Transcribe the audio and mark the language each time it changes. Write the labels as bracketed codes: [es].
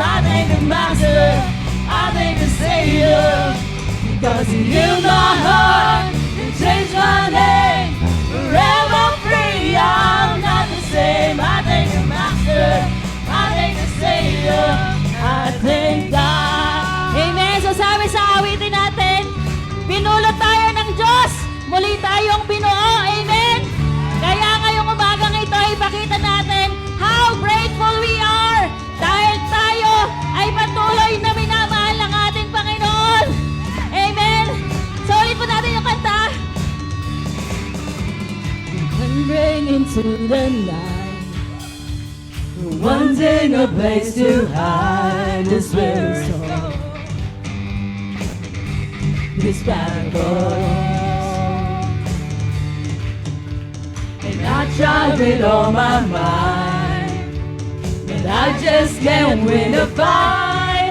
[en] I thank the Master, I thank the Savior, because he healed my heart and changed my name, forever free. I'm not the same. I thank the Master, I thank the Savior, I thank God. Amen. [tl] So sabi sa awitin natin, pinulot tayo ng Diyos, muli tayong binuo. Amen. Kaya ngayong umagang ito, ipakita natin [en] how grateful we are [tl] dahil tayo ay patuloy na minamahal ng ating Panginoon. Amen. So ulit po natin yung kanta. [en] And bring into the night, wanting a place to hide this weary soul. This vagabond, and I tried with all my might, but I just can't win the fight.